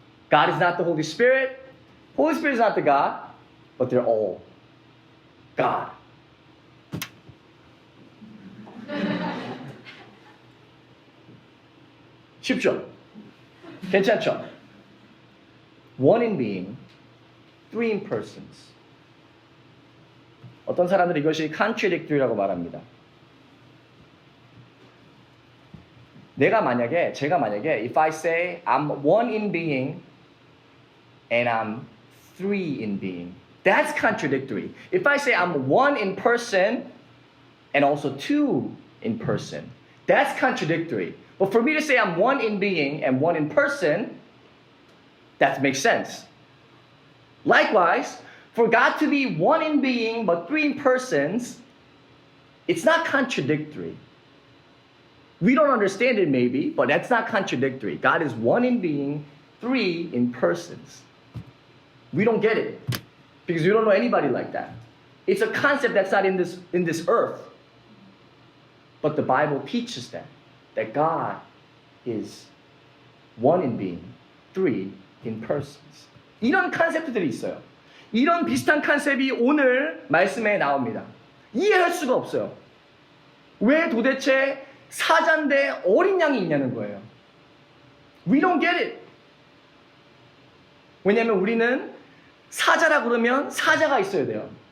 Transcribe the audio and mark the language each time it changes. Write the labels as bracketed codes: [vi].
[en] God is not the Holy Spirit. Holy Spirit is not the God, but they're all God. [ko] 쉽죠? 괜찮죠? [en] One in being, three in persons. [ko] 어떤 사람들은 이것이 contradictory라고 말합니다. 제가 만약에 [en] if I say I'm one in being and I'm three in being, that's contradictory. If I say I'm one in person and also two in person, that's contradictory. But for me to say I'm one in being and one in person, that makes sense. Likewise, For God to be one in being but three in persons, it's not contradictory. We don't understand it maybe, but that's not contradictory. God is one in being, three in persons. We don't get it because we don't know anybody like that. It's a concept that's not in this earth. But the Bible teaches that God is one in being, three in persons. [ko] 이런 컨셉들이 있어요. 이런 비슷한 컨셉이 오늘 말씀에 나옵니다. 이해할 수가 없어요. 왜 도대체 사자인데 어린 양이 있냐는 거예요. [en] We don't get it. [ko] 왜냐하면 우리는 사자라 그러면 사자가 있어야 돼요.